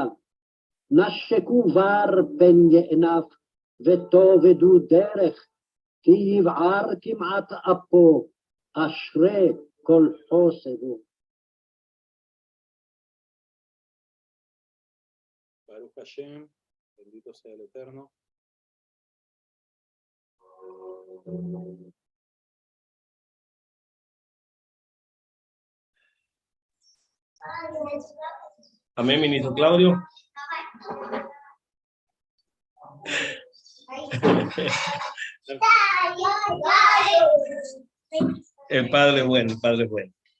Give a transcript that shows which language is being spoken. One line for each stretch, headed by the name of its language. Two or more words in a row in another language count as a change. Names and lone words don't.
Hebrew: נשקו בר פן יענף, ותאבדו דרך, כי יבער כמעט אפו, אשרי כל חוסדו. ברוך השם,
Spanish: bendito sea el Eterno. Amén, ministro Claudio. El Padre es bueno, el Padre es bueno.